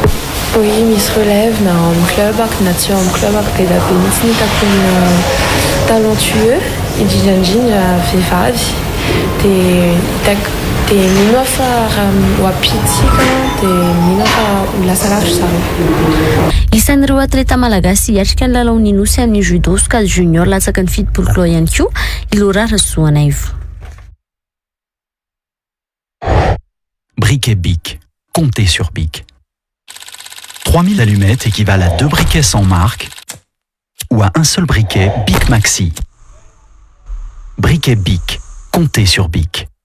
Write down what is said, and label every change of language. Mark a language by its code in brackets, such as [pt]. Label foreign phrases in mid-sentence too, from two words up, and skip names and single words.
[mg] Oui, misy relève na amin'ny club na tsy amin'ny club dia be mihitsy ny takony talentueux indrindra vehivavy dia mino fa raha ho ampitsika dia mino fa ho lasa lavitra zareo. Isan'ireo atleta malagasy hiatrika ny lalaon'ny nosy amin'ny judo sokady junior latsaka ny 7 kilao ihany koa ilora Rasoanaivo. [fr] Briquet Bic. Comptez sur Bic. 3000 allumettes équivalent à 2 briquets sans marque ou à un seul briquet Bic Maxi. Briquet Bic. Comptez sur Bic.